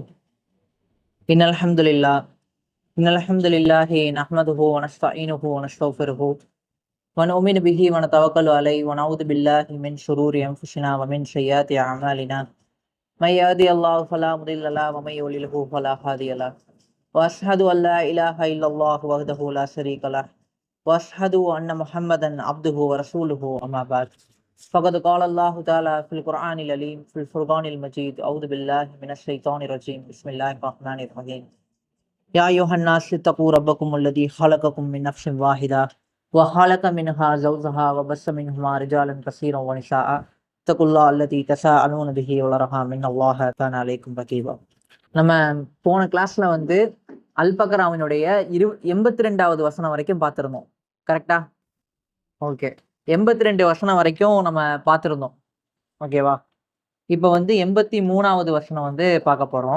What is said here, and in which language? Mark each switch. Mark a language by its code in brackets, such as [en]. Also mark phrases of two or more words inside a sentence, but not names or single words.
[ar] إن الحمد لله نحمده و نستعينه و نستغفره و نؤمن به و نتوكل عليه و نعوذ بالله من شرور أنفسنا و من سيئات أعمالنا. من يهده الله فلا مضل له و من يضلله فلا هادي له. و أشهد أن لا إله إلا الله وحده لا شريك له و أشهد أن محمدا عبده و رسوله أما بعد. فقد قال الله تعالى في القرآن العليم في الفرقان المجيد أعوذ بالله من الشيطان الرجيم بسم الله الرحمن الرحيم. يا أيها الناس اتقوا ربكم الذي خلقكم من نفس واحدة وخلق منها زوجها وبث منهما رجالا كثيرا ونساء اتقوا الله الذي تساءلون به والأرحام إن الله كان عليكم رقيبا. [ta] நம்ம போன கிளாஸ்ல அல்பக்ராவினுடைய 82வது வசனம் வரைக்கும் பார்த்திருந்தோம். கரெக்டா? ஓகே, 82 வசனம் வரைக்கும் நம்ம பார்த்துருந்தோம். ஓகேவா? இப்போ 83வது வசனம் பார்க்க போறோம்.